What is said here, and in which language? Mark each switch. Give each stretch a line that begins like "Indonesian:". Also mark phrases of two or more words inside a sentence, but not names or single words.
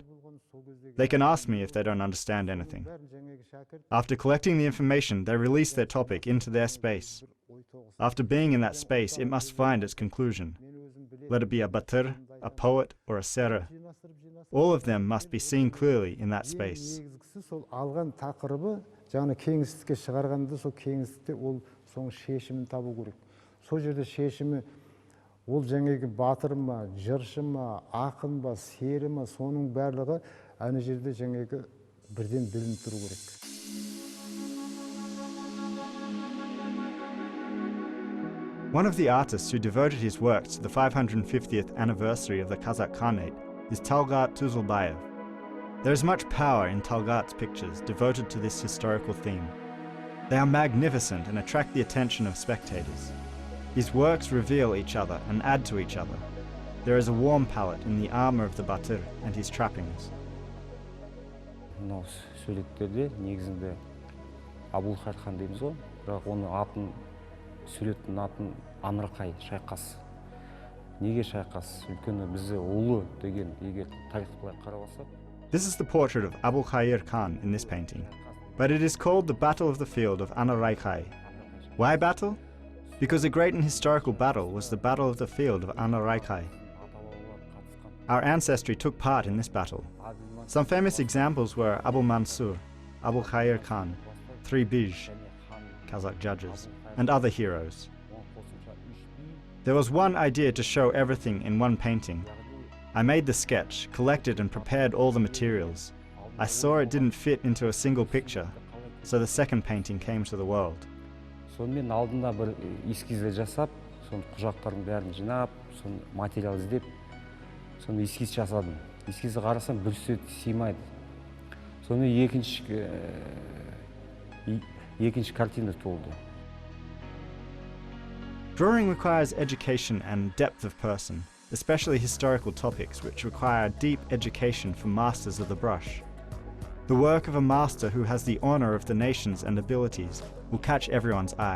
English: They can ask me if they don't understand anything. After collecting the information, they release their topic into their space. After being in that space, it must find its conclusion. Let it be a Batyr, a poet, or a Sera. All of them must be seen clearly in that space.
Kazakh: Алған тақырыбы жаңа кеңістікке шығарғанда сол кеңістікте ол соның шешімін табу керек. Сол жерде шешімі ол жаңағы батыр ма, жыршы ма, ақын ба, сері ма, соның барлығы ана жерде жаңағы бірден білініп тұру керек.
English: One of the artists who devoted his works to the 550th anniversary of the Kazakh Khanate is Talgat Tuzulbayev. There is much power in Talgat's pictures devoted to this historical theme. They are magnificent and attract the attention of spectators. His works reveal each other and add to each other. There is a warm palette in the armor of the Batyr and his trappings.
Kazakh: Мынау суреттерде негізінде Абулхайр хан дейміз ғой, бірақ оның атын суреттің атын Амрақай шайқас. Неге шайқас? Өйткені бізде ұлы деген егер тарихты былай қарап алсақ.
English: This is the portrait of Abulkhair Khan in this painting, but it is called the Battle of the Field of Anaraikai. Why battle? Because a great and historical battle was the Battle of the Field of Anaraikai. Our ancestry took part in this battle. Some famous examples were Abul Mansur, Abulkhair Khan, 3 Bij, Kazakh judges, and other heroes. There was one idea to show everything in one painting. I made the sketch, collected and prepared all the materials. I saw it didn't fit into a single picture, so the second painting came to the world.
Kazakh: Сонымен алдында бір эскизді жасап, соны құжаттардың бәрін жинап, соны материал іздеп, соны эскиз жасадым. Эскизді қарасам бір сурет сыймайды. Соны екінші картина туылды.
English: Drawing requires education and depth of person, especially historical topics which require deep education from masters of the brush. The work of a master who has the honor of the nations and abilities will catch everyone's eye.